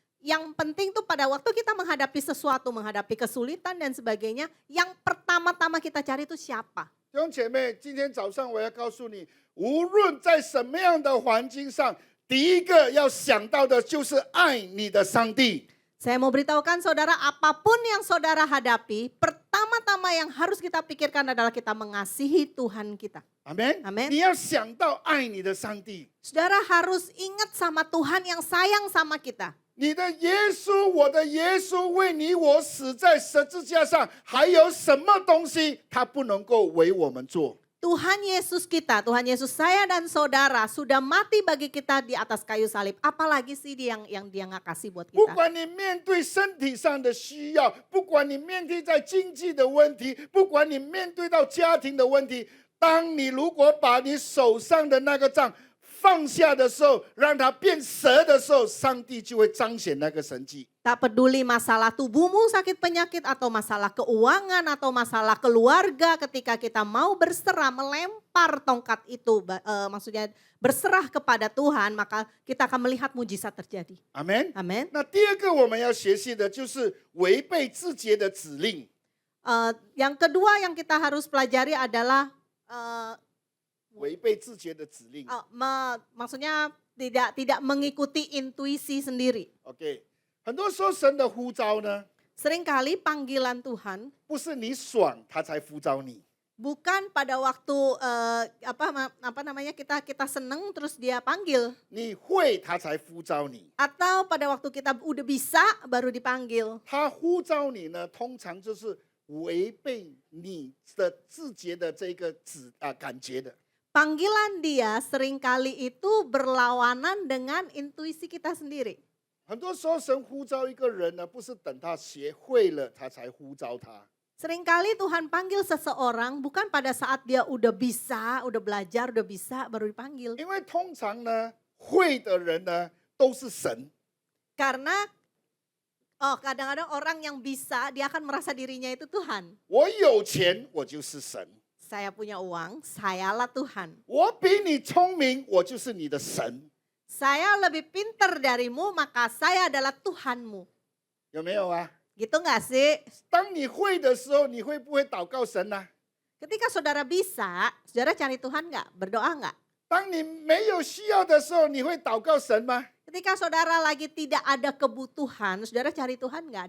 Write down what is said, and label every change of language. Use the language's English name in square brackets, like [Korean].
[Indonesian] Yang penting tuh pada waktu kita menghadapi sesuatu, menghadapi kesulitan dan sebagainya, yang pertama-tama kita cari itu siapa? [Chinese] 弟兄姐妹，今天早上我要告诉你，无论在什么样的环境上，第一个要想到的就是爱你的上帝。 [Indonesian] Saya mau beritahukan saudara, apapun yang saudara hadapi, pertama-tama yang harus kita pikirkan adalah kita mengasihi Tuhan kita. [Chinese] 阿门。 [Indonesian] Amen [Chinese] 你要想到爱你的上帝， [Indonesian] Saudara harus ingat sama Tuhan yang sayang sama kita. [Chinese] 你的耶稣，我的耶稣为你我死在十字架上，还有什么东西他不能够为我们做？ [Indonesian] Tuhan Yesus kita, Tuhan Yesus saya dan saudara sudah mati bagi kita di atas kayu salib. Apalagi sih yang dia nggak kasih buat [Chinese] 不 [Indonesian] kita. [Chinese] 管你面对身体上的需要，不管你面对在经济的问题，不管你面对到家庭的问题，当你如果把你手上的那个杖放下的时候，让它变蛇的时候，上帝就会彰显那个神迹。 [Indonesian] Tak peduli masalah tubuhmu sakit penyakit atau masalah keuangan atau masalah keluarga, ketika kita mau berserah melempar tongkat itu, maksudnya berserah kepada Tuhan, maka kita akan melihat mujizat terjadi. [Chinese] 阿门。 [Indonesian] Amin. [Chinese] 那第二个我们要学习的就是违背自己的指令。 [Indonesian] Yang kedua yang kita harus pelajari adalah [Chinese] 违背自己的指令。 [Indonesian] maksudnya tidak mengikuti intuisi sendiri. [Chinese] OK， 很多时候神的呼召呢， [Indonesian] Seringkali panggilan Tuhan [Chinese] 不是你爽他才呼召你， [Indonesian] bukan pada waktu apa namanya kita seneng terus dia panggil, [Chinese] 你会他才呼召你。 [Indonesian] atau pada waktu kita udah bisa baru dipanggil. [Chinese] 他呼召你呢，通常就是违背你的自己的这个感觉的。 [Indonesian] Panggilan dia seringkali itu berlawanan dengan intuisi kita sendiri. [Chinese] 很多时候神呼召一个人呢，不是等他学会了他才呼召他， [Indonesian] Seringkali Tuhan panggil seseorang bukan pada saat dia udah bisa, udah belajar, udah bisa baru dipanggil. [Chinese] 因为通常呢，会的人呢都是神。 [Indonesian] Karena kadang-kadang orang yang bisa dia akan merasa dirinya itu Tuhan. [Chinese] 我有钱，我就是神； [Indonesian] Saya punya uang, sayalah Tuhan. [Chinese] 我比你聪明，我就是你的神。 [Indonesian] Saya lebih pintar darimu, maka saya adalah Tuhanmu. [Chinese] 有没有啊？ [Indonesian] Gitu nggak sih? [Chinese] 当你会的时候，你会不会祷告神呢、 [Indonesian] Ketika saudara bisa, saudara cari Tuhan nggak? Berdoa nggak? [Chinese] 当你没有需要的时候，你会祷告神吗？ [Indonesian] Ketika saudara lagi tidak ada kebutuhan, saudara cari Tuhan nggak?